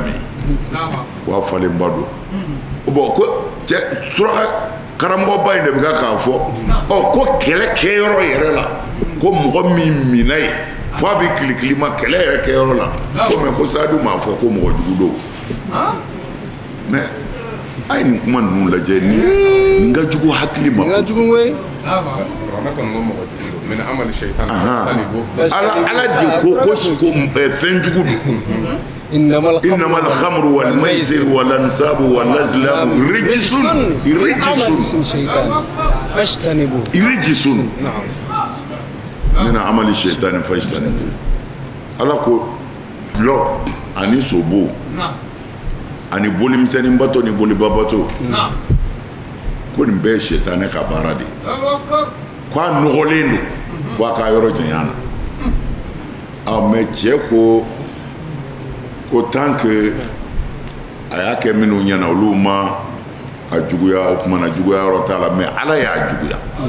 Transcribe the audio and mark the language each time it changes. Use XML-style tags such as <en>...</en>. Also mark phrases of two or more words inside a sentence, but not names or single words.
<bm>min ko a falenba don bon ko cɛ suraka karamɔgɔba in de bɛ k'a fɔ ko kɛlɛ kɛyɔrɔ yɛrɛ la ko mɔgɔ min minna ye fo a bɛ kilikili ma kɛlɛ yɛrɛ kɛyɔrɔ la ko mais ko Sadu m'a fɔ ko mɔgɔ jugu don mais a ye nin kuma ninnu lajɛ ni n ka jugu hakili ma ala de ko fɛn jugu don</bm> <ar>إنما الخمر والميسر والأنساب والأزلام رجس من عمل الشيطان فاجتنبوه</ar> <bm>ala ko lɔ ani sobo ani bolimisɛnnin bato ni boliba bato ko nin bɛɛ ye sɛtanɛ ka baara de ye ko a nɔgɔlen don ko a ka yɔrɔ janya na mais cɛ ko</bm> <fr>tant que</fr> <bm>a y'a kɛ minnu ɲɛna olu ma a juguya o tuma na juguya yɔrɔ t'a la mais Ala y'a juguya</bm>